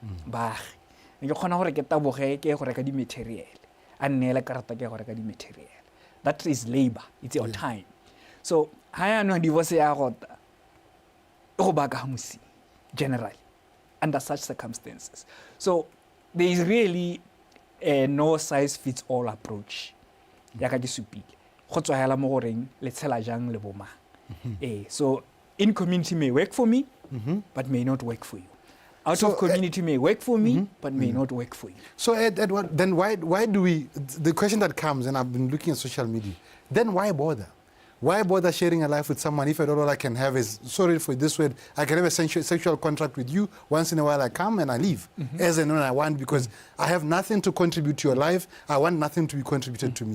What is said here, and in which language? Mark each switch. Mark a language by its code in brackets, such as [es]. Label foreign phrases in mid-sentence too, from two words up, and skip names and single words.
[en] That is labor, it's your time. So, I am not divorced generally. under such circumstances. So there is really a no size fits all approach. [tn] Yaka di supile. Go tswa hela mo goreng le tshela jang le boma. [en] So in community may work for me, but may not work for you. Out of community may work for me, but may not work for you. So Edward, then why do we, the question that comes, and I've been looking at social media, then why bother? Why bother sharing a life with someone if all I can have is, sorry for this word, I can have a sexual contract with you, once in a while I come and I leave, as and when I want, because I have nothing to contribute to your life, I want nothing to be contributed to me.